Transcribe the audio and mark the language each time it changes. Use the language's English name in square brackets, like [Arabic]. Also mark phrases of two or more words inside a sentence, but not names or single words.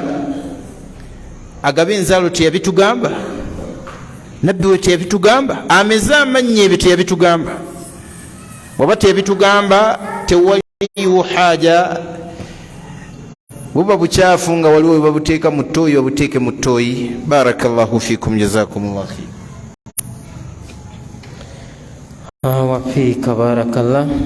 [Ganda] Agaba enzaalo teyabitugamba? Nabbi we teyabitugamba? Ameze amannya ebyo teyabitugamba? Waba teyabitugamba tewaliwo haja buba bukyafu nga waliwo we babuteeka mu ttooyi babuteeke mu ttooyi. [Arabic] بارك الله فيكم، جزاكم الله خير. وفيك بارك الله.